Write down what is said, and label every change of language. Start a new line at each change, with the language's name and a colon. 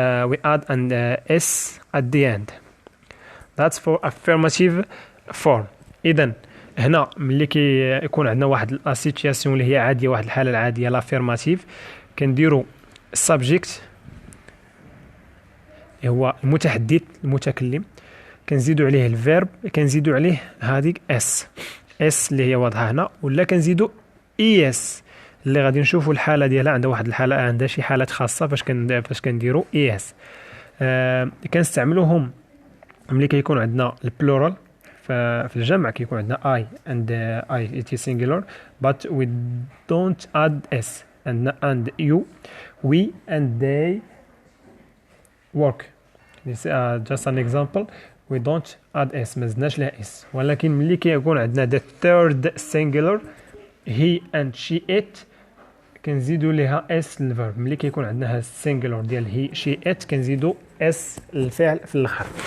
English: We add an s at the end. That's for affirmative form.
Arabic: إذن هنا ملي كيكون عندنا واحد لا سيتوياسيون اللي هي عاديه، واحد الحاله العاديه لافيرماتيف، كنديروا السبجيكت هو المتحدث المتكلم، كنزيدوا عليه الفيرب، كنزيدوا عليه هذيك اس اللي هي واضحه هنا، ولا كنزيدوا اس اللي غادي نشوفوا الحاله ديالها عندها واحد الحاله، عندها شي حالات خاصه فاش كنديروا اس. كنستعملوهم ملي كيكون عندنا
English: البلورال، في الجمع كيكون عندنا I and I it is singular, but we don't add s, and you, we and they work. This is just an example. We don't add s،
Arabic: ما زدناش لها
English: s.
Arabic: ولكن ملي كيكون عندنا
English: the third singular he and she it
Arabic: كنزيدوا لها s للفيرب. ملي كيكون عندنا السينجولار ديال he she it كنزيدوا s الفعل في الاخر.